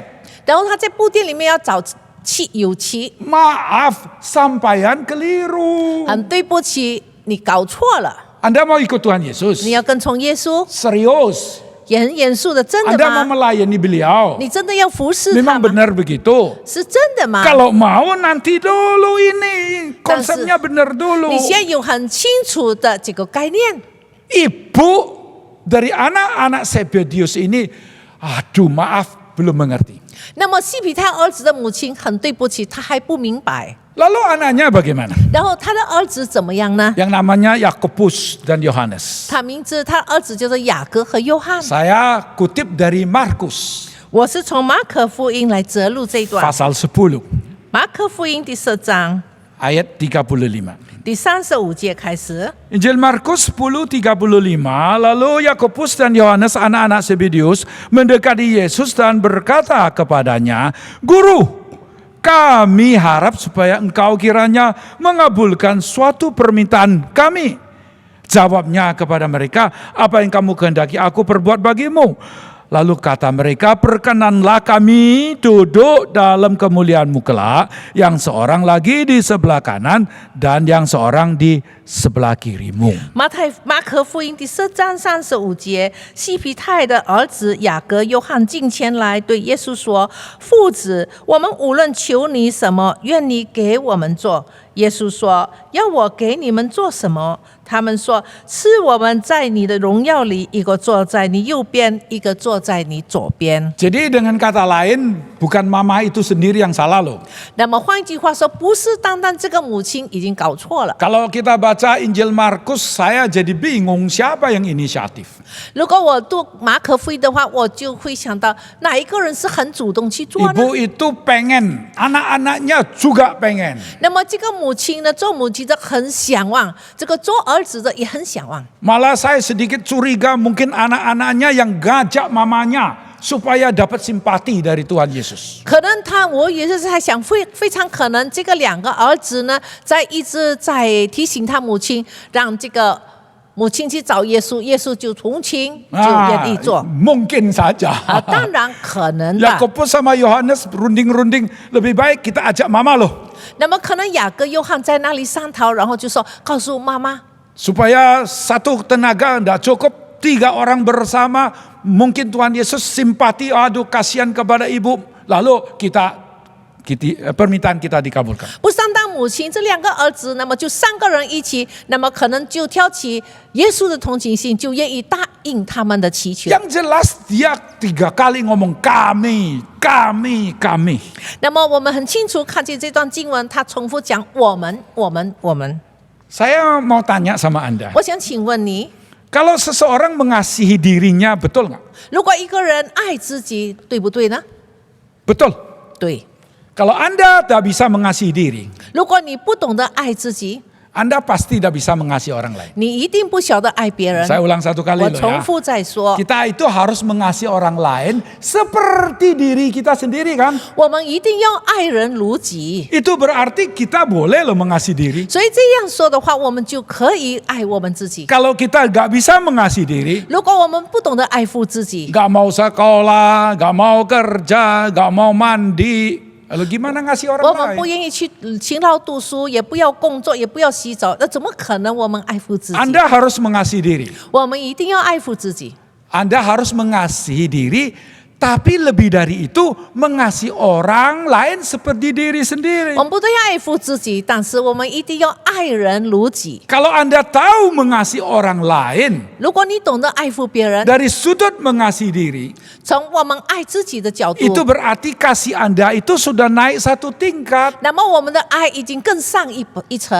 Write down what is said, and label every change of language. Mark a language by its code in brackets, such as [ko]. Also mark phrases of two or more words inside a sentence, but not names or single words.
[zh] 然后他在布店里面要找油漆， [id] Maaf, sampean keliru. [zh] 很对不起，你搞错了， [id] Anda mau ikut Tuhan Yesus? [zh] 你要跟从耶稣， [id] Serius? [zh] 也很严肃的，真的 [id] Anda mau [zh] 吗？ [id] melayani beliau? [zh] 你真的要服侍 [id] Memang [zh] 他吗？ [id] benar begitu. [zh] 是真的吗？ [id] Kalau mau nanti dulu ini konsepnya benar dulu. [zh] 你现在有很清楚的这个概念。 [id] Ibu dari anak-anak Zebedius ini, aduh maaf belum mengerti. [zh] 那么西比泰儿子的母亲很对不起，她还不明白。 [id] Lalu anaknya bagaimana? [zh] 然后他的儿子怎么样呢？ [id] Yang namanya Yakobus dan Yohanes. [zh] 他名字，他儿子叫做雅各和约翰。 [id] Saya kutip dari Markus [zh] 我是从马可福音来摘录这一段。 [id] pasal 10 [zh] 马可福音第10章 [id] ayat 35. [zh] 第35节开始。 [id] Injil Markus 10:35, lalu Yakobus dan Yohanes anak-anak Zebedius mendekati Yesus dan berkata kepadanya, "Guru, kami harap supaya engkau kiranya mengabulkan suatu permintaan kami." Jawabnya kepada mereka, "Apa yang kamu kehendaki aku perbuat bagimu?" Lalu kata mereka, "Perkenanlah kami duduk dalam kemuliaan-Mu kelak, yang seorang lagi di sebelah kanan dan yang seorang di sebelah kiri-Mu." [zh] 马可福音第10章35节，西皮泰的儿子雅各、约翰进前来对耶稣说：“父子，我们无论求你什么，愿你给我们做。” 耶稣说：“要我给你们做什么？” 他们说：“赐我们在你的荣耀里，一个坐在你右边，一个坐在你左边。” [id] Jadi dengan kata lain, bukan mama itu sendiri yang salah loh. [zh] 那么换句话说，不是单单这个母亲已经搞错了。 [id] Kalau kita baca Injil Markus, saya jadi bingung siapa yang inisiatif. [zh] 如果我读马可福音的话，我就会想到哪一个人是很主动去做呢？ [id] Ibu itu pengen, anak-anaknya juga pengen. [zh] 那么这个母亲呢，做母亲的很想望，这个做儿子的也很想望。 [id] Malah saya sedikit curiga mungkin anak-anaknya yang ngajak mamanya supaya dapat simpati dari Tuhan Yesus. [zh] 可能我也是在想，非常可能这个2个儿子呢，一直在提醒他母亲，让这个母亲去找耶稣，耶稣就同情，就愿意做。 [id] Mungkin saja. [zh] 当然可能的。 [id] Yakobus sama Yohanes runding-runding, lebih baik kita ajak mama loh. [zh] 那么可能雅各、约翰在那里商讨，然后就说告诉妈妈。 [id] Supaya satu tenaga tidak cukup, 3 orang bersama, mungkin Tuhan Yesus simpati, aduh kasihan kepada ibu, lalu permintaan kita dikabulkan. [zh] 不单单母亲，这两个儿子，那么就三个人一起，那么可能就挑起耶稣的同情心，就愿意答应他们的祈求。 [id] Yang jelas dia 3 kali ngomong kami. [zh] 那么我们很清楚看见这段经文，他重复讲我们。 [id] Saya mau tanya sama Anda. [zh] 我想请问你， [id] Kalau seseorang mengasihi dirinya, betul nggak? [zh] 如果一个人爱自己，对不对呢？ [id] Betul. [zh] 对。 [id] Kalau Anda tak bisa mengasihi diri, [zh] 如果你不懂得爱自己， [id] Anda pasti tidak bisa mengasihi orang lain. [zh] 你一定不晓得爱别人。 [id] Saya ulang 1 kali [zh] 我 [id] loh [zh] 重 [id] ya. [zh] 复再说， [id] Kita itu harus mengasihi orang lain seperti diri kita sendiri kan? [zh] 我们一定要爱人如己。 [id] Itu berarti kita boleh loh mengasihi diri. [zh] 所以这样说的话，我们就可以爱我们自己。 [id] Kalau kita nggak bisa mengasihi diri, [zh] 如果我们不懂得爱护自己， [id] nggak mau sekolah, nggak mau kerja, nggak mau mandi, lalu gimana ngasih [zh] 我 [id] orang [zh] 们不 [id] lain? [zh] 愿意去勤劳读书，也不要工作，也不要洗澡，那怎么可能我们爱护自己？ [id] Anda harus mengasihi diri. [zh] 我们一定要爱护自己。 [id] Anda harus mengasihi diri, tapi lebih dari itu mengasihi orang lain seperti diri sendiri. [zh] 我们不但要爱护自己，但是我们一定要爱人如己。 [id] Kalau Anda tahu mengasihi orang lain [zh] 如果你懂得爱护别人， [id] dari sudut mengasihi diri, [zh] 从我们爱自己的角度， [id] itu berarti kasih Anda itu sudah naik 1 tingkat. [zh] 那么我们的爱已经更上一层。